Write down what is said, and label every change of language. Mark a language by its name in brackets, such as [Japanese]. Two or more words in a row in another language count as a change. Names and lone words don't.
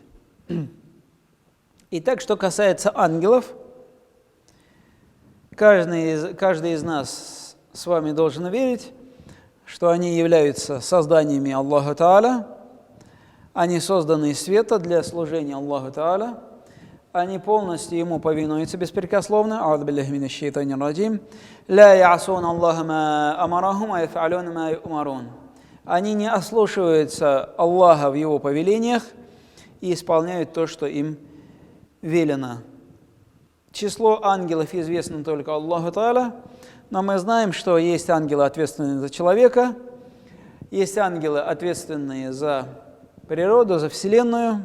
[Russian] Итак, что касается ангелов, каждый из нас с вами должен верить, что они являются созданиями [Arabic] الله تعالى, [Russian] они созданы из света для служения [Arabic] الله تعالى, [Russian] они полностью ему повинуются беспрекословно. [Arabic] أعوذ بالله من الشيطان الرجيم. لا يعصون الله ما أمرهم ويفعلون ما يؤمرون. [Russian] Они не ослушиваются Аллаха в его повелениях и исполняют то, что им велено. Число ангелов известно только [Arabic] الله تعالى, [Russian] но мы знаем, что есть ангелы, ответственные за человека, есть ангелы, ответственные за природу, за Вселенную.